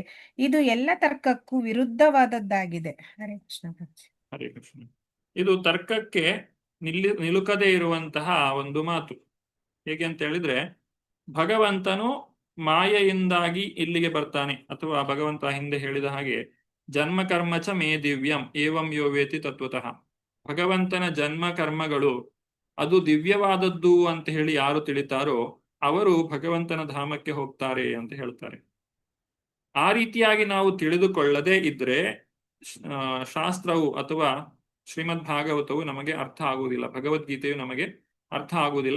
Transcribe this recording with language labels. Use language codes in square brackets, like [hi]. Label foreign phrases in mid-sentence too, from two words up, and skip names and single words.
[kn] ಇದು ಎಲ್ಲ ತರ್ಕಕ್ಕೂ ವಿರುದ್ಧವಾದದ್ದಾಗಿದೆ. ಹರೇ ಕೃಷ್ಣ. ಹರೇ ಕೃಷ್ಣ. ಇದು ತರ್ಕಕ್ಕೆ ನಿಲುಕದೇ ಇರುವಂತಹ ಒಂದು ಮಾತು. ಹೇಗೆ ಅಂತ ಹೇಳಿದ್ರೆ, ಭಗವಂತನು ಮಾಯೆಯಿಂದಾಗಿ ಇಲ್ಲಿಗೆ ಬರ್ತಾನೆ, ಅಥವಾ ಭಗವಂತ ಹಿಂದೆ ಹೇಳಿದ ಹಾಗೆ [sa] ಜನ್ಮ ಕರ್ಮಚ ಮೇ ದಿವ್ಯಂ ಏವಂ ಯೋ ವೇತಿ ತತ್ವತಃ. [kn] ಭಗವಂತನ ಜನ್ಮ ಕರ್ಮಗಳು ಅದು ದಿವ್ಯವಾದದ್ದು ಅಂತ ಹೇಳಿ ಯಾರು ತಿಳಿತಾರೋ ಅವರು ಭಗವಂತನ ಧಾಮಕ್ಕೆ ಹೋಗ್ತಾರೆ ಅಂತ ಹೇಳ್ತಾರೆ. ಆ ರೀತಿಯಾಗಿ ನಾವು ತಿಳಿದುಕೊಳ್ಳದೇ ಇದ್ರೆ ಶಾಸ್ತ್ರವು ಅಥವಾ ಶ್ರೀಮದ್ ಭಾಗವತವು ನಮಗೆ ಅರ್ಥ ಆಗುವುದಿಲ್ಲ, ಭಗವದ್ಗೀತೆಯು ನಮಗೆ ಅರ್ಥ ಆಗುವುದಿಲ್ಲ.